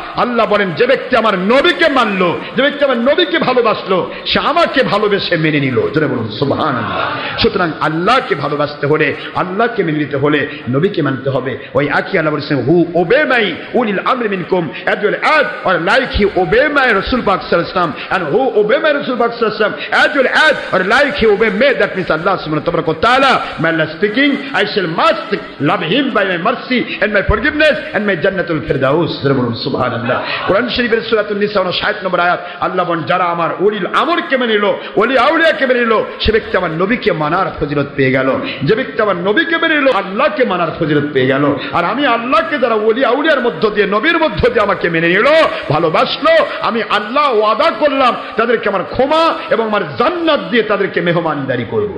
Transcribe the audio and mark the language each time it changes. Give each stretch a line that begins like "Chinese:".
Bangla: Allah বলেন যে ব্যক্তি আমার নবীকে মানলো, যে ব্যক্তি আমার নবীকে ভালোবাসলো, সে আমাকে ভালোবেসে মেনে নিল। জোরে বলুন সুবহানাল্লাহ। সুতরাং আল্লাহকে ভালোবাসতে হলে, আল্লাহকে মেনে নিতে হলে নবীকে মানতে হবে।
English: ওই একই আল্লাহ বলেছেন হু ওবে মাই
Arabic: উলিল আমরি মিনকুম
English: as well as or like he obey my Rasul Pak sallallahu alaihi wasallam and who obey my Rasul Pak sallallahu alaihi wasallam as well as or like he obey me. That means Allah subhanahu wa ta'ala, may Allah speaking, I shall must love him by my mercy and my forgiveness and my jannatul firdaus.
Arabic: Subhanallah.
Bangla: Quran Sharifের সূরা আন-নিসা 60 নম্বর আয়াত আল্লাহ বলেন যারা আমার উলিল আমরকে মেনে নিল, ওলি আউলিয়াকে মেনে নিল, সে ব্যক্তি আমার নবীকে মানার ফজিলত পেয়ে গেল। যে ব্যক্তি আমার নবীকে মেনে নিল, আল্লাহকে মানার ফজিলত পেয়ে গেল। আর আমি আল্লাহকে যারা ওলি আউলিয়ার মধ্য দিয়ে, নবীর মধ্য দিয়ে আমাকে মেনে নিল, ভালোবাসলো, আমি আল্লাহ ওয়াদা করলাম তাদেরকে আমার ক্ষমা এবং আমার জান্নাত দিয়ে তাদেরকে মেহমানদারি করব।